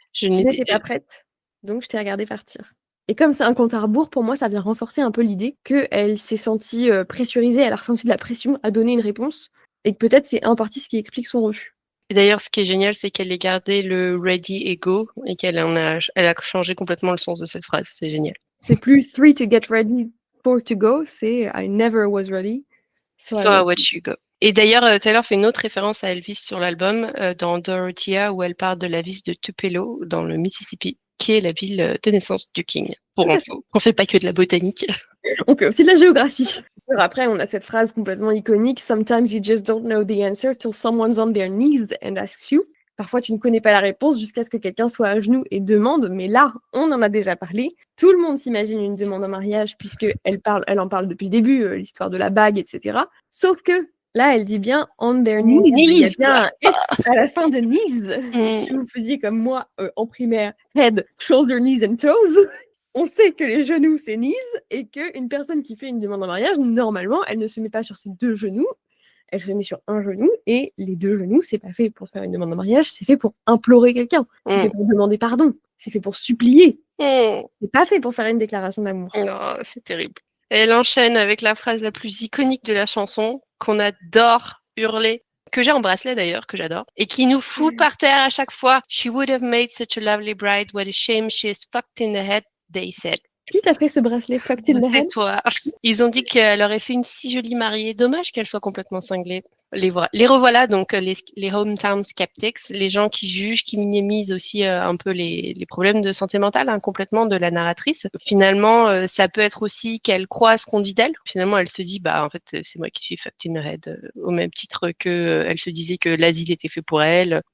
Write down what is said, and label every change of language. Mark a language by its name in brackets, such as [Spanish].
[French] Je n'étais pas prête, donc je t'ai regardé partir. Et comme c'est un compte à rebours, pour moi, ça vient renforcer un peu l'idée qu'elle s'est sentie pressurisée, elle a ressenti de la pression à donner une réponse, et que peut-être c'est en partie ce qui explique son refus. Et d'ailleurs, ce qui est génial, c'est qu'elle ait gardé le ready et go et elle a changé complètement le sens de cette phrase. C'est génial. C'est plus [English] three to get ready, four to go, [French] c'est [English] I never was ready, so I watch you go. [French] Et d'ailleurs, Taylor fait une autre référence à Elvis sur l'album dans Dorothea où elle parle de la ville de Tupelo dans le Mississippi, qui est la ville de naissance du King. Pour info, on fait pas que de la botanique. On fait aussi de la géographie. Après, on a cette phrase complètement iconique. [English] Sometimes you just don't know the answer till someone's on their knees and asks you. [French] Parfois, tu ne connais pas la réponse jusqu'à ce que quelqu'un soit à genoux et demande. Mais là, on en a déjà parlé. Tout le monde s'imagine une demande en mariage puisqu'elle en parle depuis le début, l'histoire de la bague, etc. Sauf que là, elle dit bien [English] on their knees. [French] Il y a bien un S à la fin de knees. Si vous faisiez comme moi en primaire, [English] head, shoulder, knees and toes. [French] On sait que les genoux, c'est knees, et qu'une personne qui fait une demande en mariage, normalement, elle ne se met pas sur ses deux genoux, elle se met sur un genou, et les deux genoux, c'est pas fait pour faire une demande en mariage, c'est fait pour implorer quelqu'un, c'est fait pour demander pardon, c'est fait pour supplier, c'est pas fait pour faire une déclaration d'amour. Oh, c'est terrible. Elle enchaîne avec la phrase la plus iconique de la chanson, qu'on adore hurler, que j'ai en bracelet d'ailleurs, que j'adore, et qui nous fout par terre à chaque fois. [English] She would have made such a lovely bride, what a shame she is fucked in the head. They said. [French] Qui t'a fait ce bracelet [English] fucked in the head? [French] C'est toi. Ils ont dit qu'elle aurait fait une si jolie mariée. Dommage qu'elle soit complètement cinglée. Les revoilà, donc les hometown skeptics, les gens qui jugent, qui minimisent aussi un peu les problèmes de santé mentale complètement de la narratrice. Finalement, ça peut être aussi qu'elle croit à ce qu'on dit d'elle. Finalement, elle se dit, en fait, c'est moi qui suis [English] fucked in the head, [French] au même titre que elle se disait que l'asile était fait pour elle.